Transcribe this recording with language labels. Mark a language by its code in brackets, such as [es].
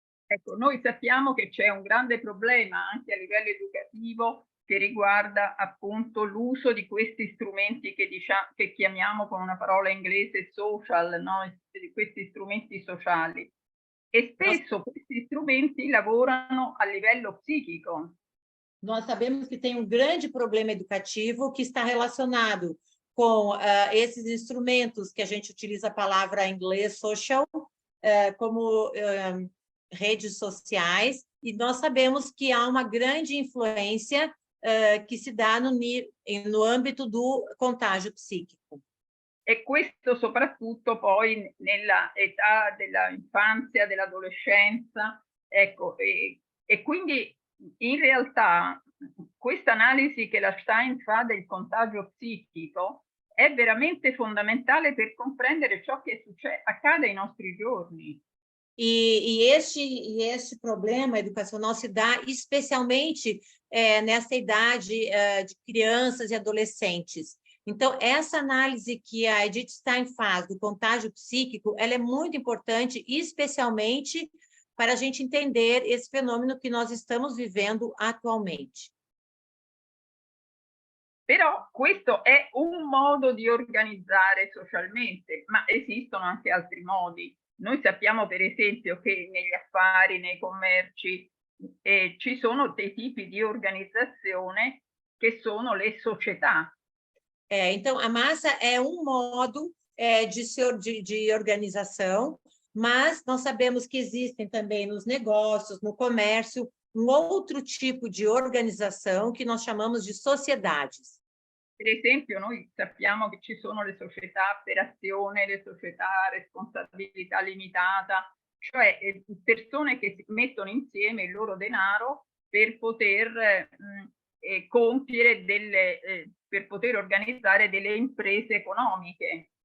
[it] Ecco, noi sappiamo che c'è un grande problema anche a livello educativo che riguarda appunto l'uso di questi strumenti che chiamiamo con una parola inglese social, no? Di questi strumenti sociali. E spesso questi strumenti lavorano a livello psichico. [pt] Nós sabemos que tem um grande problema educativo que está relacionado com esses instrumentos que a gente utiliza a palavra em inglês social, como redes sociais, e nós sabemos que há uma grande influência que se dá no âmbito do contágio psíquico. [it] E questo soprattutto poi nella età dell'infanzia, dell'adolescenza, ecco, e quindi in realtà questa analisi che la Stein fa del contagio psichico è veramente fondamentale per comprendere ciò che accade ai nostri giorni. [pt] Este problema educacional se dá especialmente nessa idade de crianças e adolescentes. Então, essa análise que a Edith Stein faz do contágio psíquico, ela é muito importante, especialmente para a gente entender esse fenômeno que nós estamos vivendo atualmente. [it] Però questo è un modo di organizzare socialmente, ma esistono anche altri modi. Noi sappiamo per esempio che negli affari, nei commerci, ci sono dei tipi di organizzazione che sono le società. [pt] Então, a massa é modo de organização, mas nós sabemos que existem também nos negócios, no comércio, outro tipo de organização que nós chamamos de sociedades. [it] Per esempio, noi sappiamo che ci sono le società per azione, le società a responsabilità limitata, cioè persone che mettono insieme il loro denaro per poter compiere per poter organizzare delle imprese economiche.